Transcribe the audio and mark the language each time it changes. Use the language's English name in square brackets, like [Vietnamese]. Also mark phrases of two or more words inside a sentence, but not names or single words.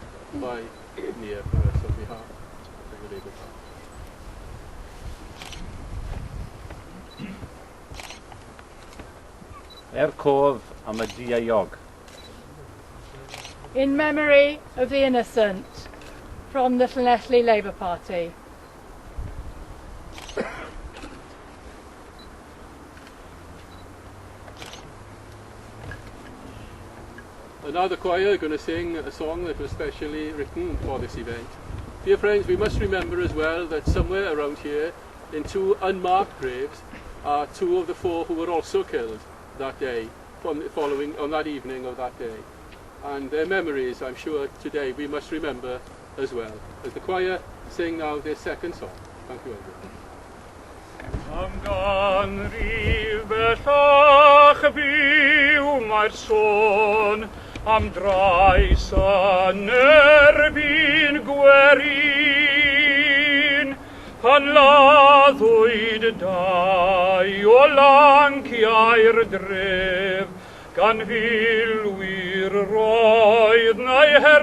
[English] by Nia for us on behalf of the Labour Party. [Welsh] Cof am y diaiog. [English] In memory of the innocent, from the Llanelli Labour Party. And now the choir are going to sing a song that was specially written for this event. Dear friends, we must remember as well that somewhere around here, in two unmarked graves, are two of the four who were also killed that day, following on that evening of that day. And their memories, I'm sure, today we must remember as well. As the choir sing now their second song. Thank you, everyone. [Welsh] Am ganrif bellach byw mae'r sôn am drais yn erbyn gwerin pan laddwyd dau o lanciau'r dref gan filwyr roedd neu